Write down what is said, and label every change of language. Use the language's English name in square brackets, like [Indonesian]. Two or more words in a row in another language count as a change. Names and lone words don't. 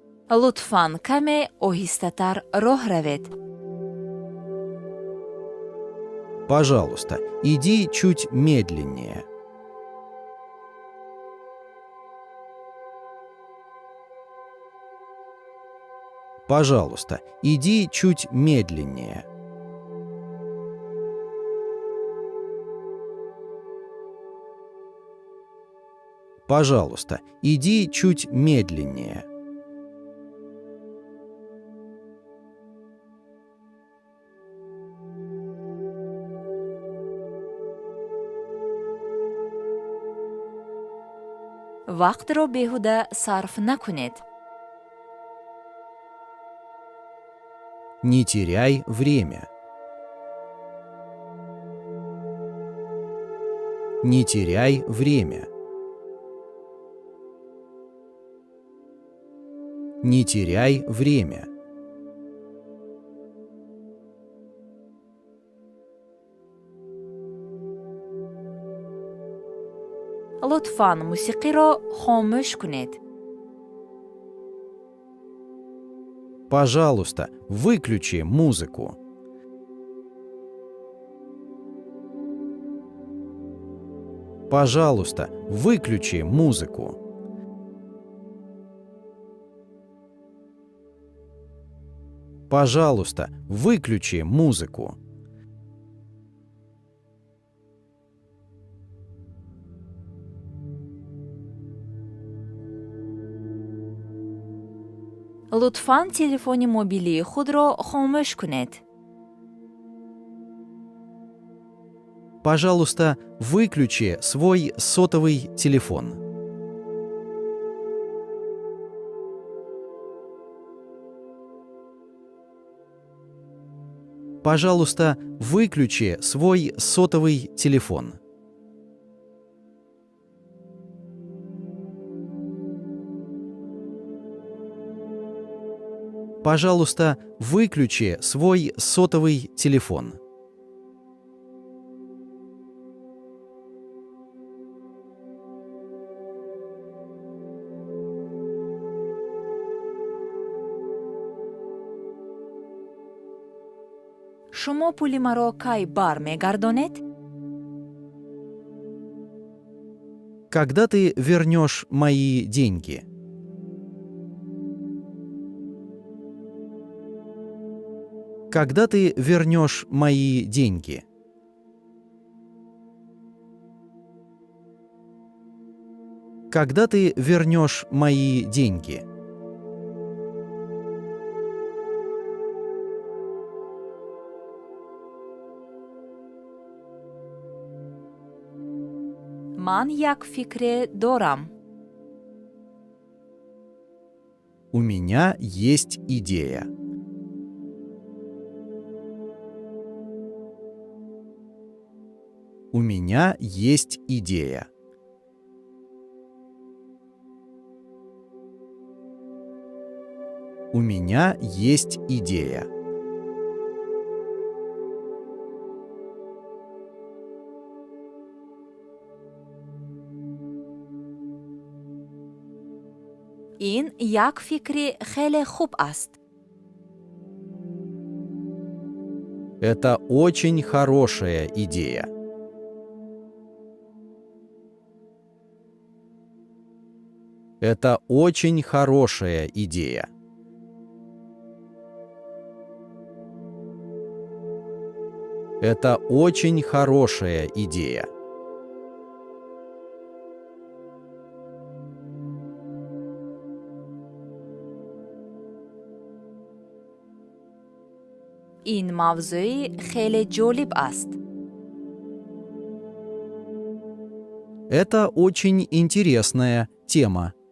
[Tajik] лутфан каме оҳистатар роҳ равед. [Russian] Пожалуйста, иди чуть медленнее. Пожалуйста, иди чуть медленнее. Пожалуйста, иди чуть медленнее. [Tajik] вақтро беҳуда сарф накунед. [Russian] Не теряй время. Не теряй время. Не теряй время. [Tajik] лутфан мусиқиро хомӯш кунед. [Russian] Пожалуйста, выключи музыку. Пожалуйста, выключи музыку. Пожалуйста, выключи музыку. [Tajik] лутфан телефони мобилии худро хомӯш кунед. [Russian] Пожалуйста, выключи свой сотовый телефон. Пожалуйста, выключи свой сотовый телефон. Пожалуйста, выключи свой сотовый телефон. [Tajik] шумо пули маро кай бармегардонед? [Russian] Когда ты вернешь мои деньги? Когда ты вернешь мои деньги? Когда ты вернешь мои деньги? [Tajik] ман як фикре дорам. [Russian] У меня есть идея. У меня есть идея. У меня есть идея. [Tajik] ин як фикри хеле хуб аст. [Russian] Это очень хорошая идея. Это очень хорошая идея. Это очень хорошая идея. [Tajik] ин мавзӯи хеле ҷолиб аст. [Russian] Это очень интересная тема.